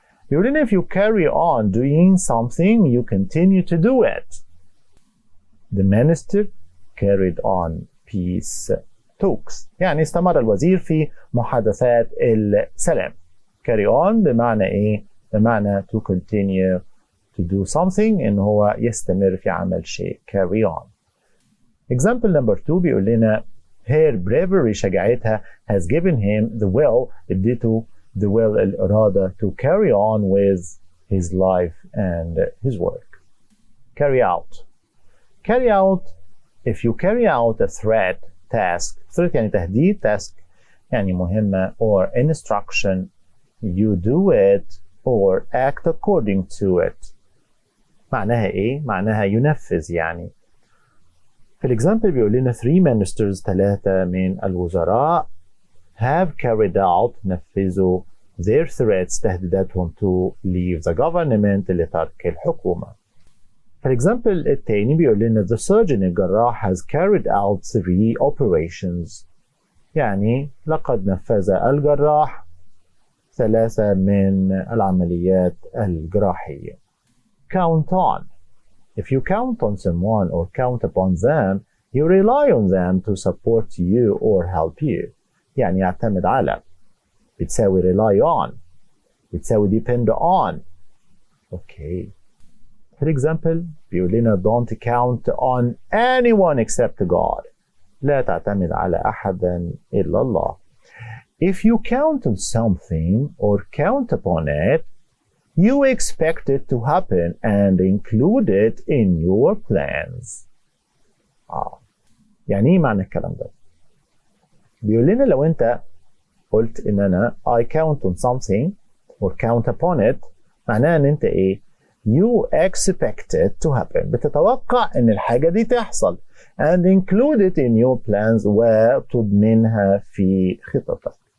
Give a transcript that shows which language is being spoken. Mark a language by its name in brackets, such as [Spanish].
[Arabic] يقول لنا [English] if you carry on doing something you continue to do it. The minister carried on peace talks. [Arabic] يعني استمر الوزير في محادثات السلام. Carry on بمعنى إيه؟ بمعنى [English] to continue to do something [Arabic] إن هو يستمر في عمل شيء. [English] Carry on. Example number 2 [Arabic] بيقول لنا [English] her bravery شجاعتها has given him the will اديته the will الإرادة to carry on with his life and his work. Carry out. Carry out if you carry out a threat task. threat [Arabic] يعني تهديد, [English] task [Arabic] يعني مهمة [English] or instruction you do it or act according to it. [Arabic] معناها إيه؟ معناها ينفذ يعني. في الإكزامبل بيقول لنا [English] 3 ministers [Arabic] 3 من الوزراء [English] have carried out [Arabic] نفذوا [English] their threats [Arabic] تهديداتهم [English] to leave the government [Arabic] لترك الحكومة. في الإكزامبل التاني بيقول لنا [English] the surgeon الجراح has carried out 3 operations. [Arabic] يعني لقد نفذ الجراح 3 من العمليات الجراحية. [English] Count on. If you count on someone or count upon them You rely on them to support you or help you. [Arabic] يعني يعتمد على، بتساوي rely on، بتساوي depend on. [English] Okay. For example [Arabic] بيقول لنا [English] don't count on anyone except God. [Arabic] لا تعتمد على أحدا إلا الله. [English] If you count on something or count upon it, you expect it to happen and include it in your plans. [Arabic] يعني ايه معنى الكلام ده؟ بيقول لنا لو انت قلت ان انا [English] I count on something or count upon it، [Arabic] معناها ان انت ايه؟ [English] You expect it to happen. [Arabic] بتتوقع ان الحاجة دي تحصل [English] and include it in your plans [Arabic] وتضمنها في خططك.